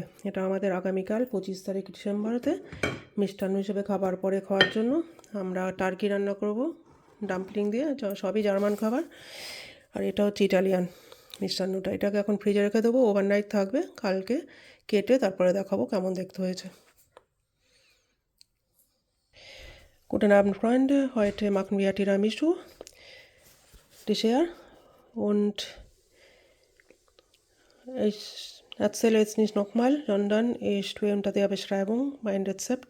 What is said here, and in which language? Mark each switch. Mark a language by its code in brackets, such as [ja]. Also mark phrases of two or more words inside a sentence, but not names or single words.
[bn] এটা আমাদের আগামীকাল 25 তারিখ ডিসেম্বরেতে মিষ্টান্ন হিসেবে খাবার পরে খাওয়ার জন্য আমরা টার্কি রান্না করব ডাম্পলিং দিয়ে, সবই জার্মান খাবার। আর এটা হচ্ছে ইটালিয়ান মিষ্টান্নটা। এটাকে এখন ফ্রিজে রেখে দেবো, ওভারনাইট থাকবে, কালকে কেটে তারপরে দেখাবো কেমন দেখতে হয়েছে। [de] Guten Abend, Freunde. Heute machen wir Tiramisu Dessert und ich erzähle jetzt nicht nochmal, sondern ich tue unter der Beschreibung mein Rezept.